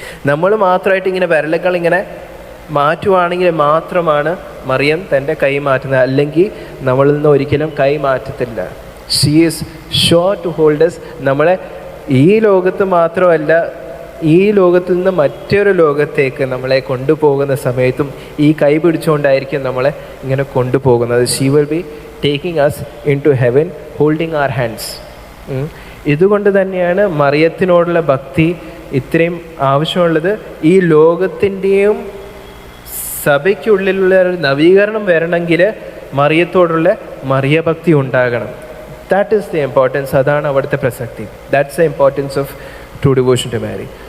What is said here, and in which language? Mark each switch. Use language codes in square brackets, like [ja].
[ml] നമ്മൾ മാത്രമായിട്ട് ഇങ്ങനെ വിരലുകൾ ഇങ്ങനെ മാറ്റുവാണെങ്കിൽ മാത്രമാണ് മറിയം തൻ്റെ കൈ മാറ്റുന്നത്. അല്ലെങ്കിൽ നമ്മളിൽ നിന്ന് ഒരിക്കലും കൈ മാറ്റത്തില്ല. [en] She is sure to hold us. [ml] നമ്മളെ ഈ ലോകത്ത് മാത്രമല്ല, ഈ ലോകത്തിൽ നിന്ന് മറ്റൊരു ലോകത്തേക്ക് നമ്മളെ കൊണ്ടുപോകുന്ന സമയത്തും ഈ കൈ പിടിച്ചുകൊണ്ടായിരിക്കും നമ്മളെ ഇങ്ങനെ കൊണ്ടുപോകുന്നത്. [en] She will be taking us into heaven holding our hands. [ml] ഇതുകൊണ്ട് തന്നെയാണ് മറിയത്തിനോടുള്ള ഭക്തി ഇത്രയും ആവശ്യമുള്ളത്. ഈ ലോകത്തിൻ്റെയും സഭയ്ക്കുള്ളിലുള്ള ഒരു നവീകരണം വരണമെങ്കിൽ മറിയത്തോടുള്ള മറിയഭക്തി ഉണ്ടാകണം. [en] That is the importance. [ml] അതാണ് അവിടുത്തെ പ്രസക്തി. [en] That's the importance of true devotion to Mary.